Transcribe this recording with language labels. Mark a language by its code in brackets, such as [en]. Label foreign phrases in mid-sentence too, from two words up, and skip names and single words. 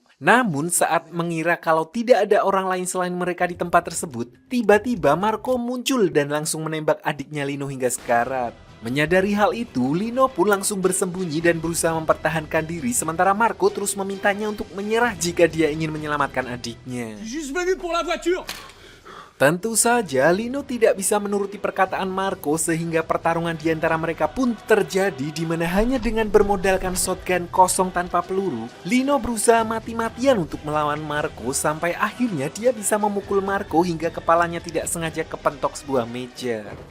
[id] Namun saat mengira kalau tidak ada orang lain selain mereka di tempat tersebut, tiba-tiba Marco muncul dan langsung menembak adiknya Lino hingga sekarat. Menyadari hal itu, Lino pun langsung bersembunyi dan berusaha mempertahankan diri sementara Marco terus memintanya untuk menyerah jika dia ingin menyelamatkan adiknya. [fr] Juste venu pour la voiture. [id] Tentu saja Lino tidak bisa menuruti perkataan Marco sehingga pertarungan di antara mereka pun terjadi di mana hanya dengan bermodalkan shotgun kosong tanpa peluru, Lino berusaha mati-matian untuk melawan Marco sampai akhirnya dia bisa memukul Marco hingga kepalanya tidak sengaja kepentok sebuah meja.